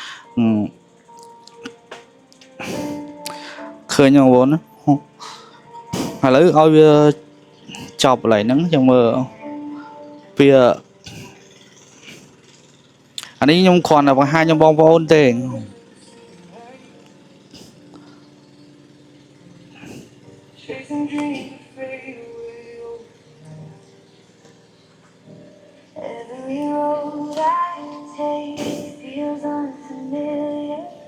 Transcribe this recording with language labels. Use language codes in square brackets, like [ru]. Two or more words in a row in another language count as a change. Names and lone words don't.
[km] ឃើញបងប្អូនណាឥឡូវឲ្យវាចប់កន្លែងហ្នឹងយើងមើលវាអានេះខ្ញុំគ្រាន់តែបង្ហាញchoបងប្អូនទេ [en] Chasing dreams that fade away overnight. Every road I take feels unfamiliar.